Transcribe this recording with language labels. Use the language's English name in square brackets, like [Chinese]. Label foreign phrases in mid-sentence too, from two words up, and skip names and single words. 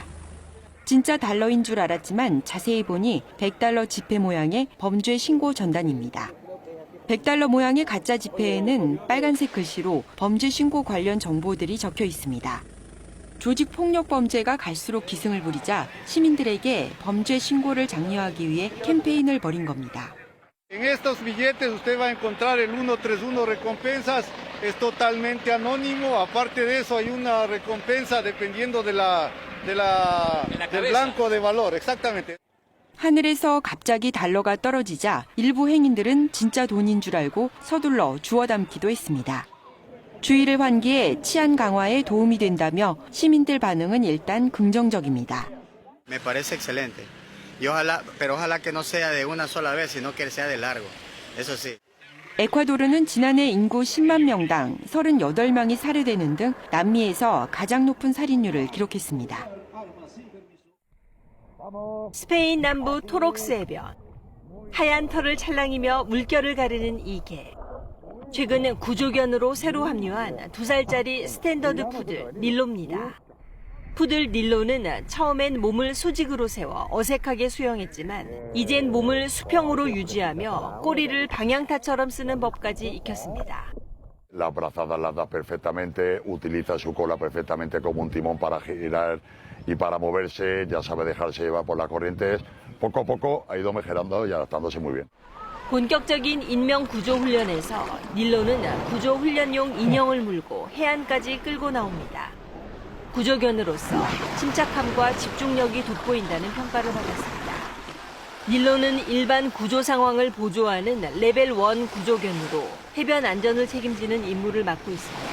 [Korean] 진짜 달러인 줄 알았지만 자세히 보니 100달러 지폐 모양의 범죄 신고 전단입니다. 100달러 모양의 가짜 지폐에는 빨간색 글씨로 범죄 신고 관련 정보들이 적혀 있습니다. 조직 폭력 범죄가 갈수록 기승을 부리자 시민들에게 범죄 신고를 장려하기 위해 캠페인을 벌인 겁니다. [Spanish] En estos billetes usted va a encontrar el 131 recompensas, es totalmente anónimo, aparte de eso hay una recompensa dependiendo del blanco de valor, exactamente. [Korean] 하늘에서 갑자기 달러가 떨어지자 일부 행인들은 진짜 돈인 줄 알고 서둘러 주워 담기도 했습니다. 주의를 환기해 치안 강화에 도움이 된다며 시민들 반응은 일단 긍정적입니다. [Spanish] Me parece excelente. Pero ojalá que no sea de una sola vez, sino que sea de largo. Eso sí. [Korean] 에콰도르는 지난해 인구 10만 명당 38명이 살해되는 등 남미에서 가장 높은 살인율을 기록했습니다. 스페인 남부 토록스 해변. 하얀 털을 찰랑이며 물결을 가르는 이 개. 최근 구조견으로 새로 합류한 2살짜리 스탠더드 푸들 닐로입니다. 푸들 닐로는 처음엔 몸을 수직으로 세워 어색하게 수영했지만 이젠 몸을 수평으로 유지하며 꼬리를 방향타처럼 쓰는 법까지 익혔습니다. [Spanish] La abrazada la da perfectamente, utiliza su cola perfectamente como un timón para girar y para moverse, ya sabe dejarse llevar por las corrientes. Poco a poco ha ido mejorando y adaptándose muy bien. [Korean] 본격적인 인명 구조 훈련에서 닐로는 구조 훈련용 인형을 물고 해안까지 끌고 나옵니다. 구조견으로서 침착함과 집중력이 돋보인다는 평가를 받았습니다. 닐로는 일반 구조 상황을 보조하는 레벨 1 구조견으로 해변 안전을 책임지는 임무를 맡고 있습니다.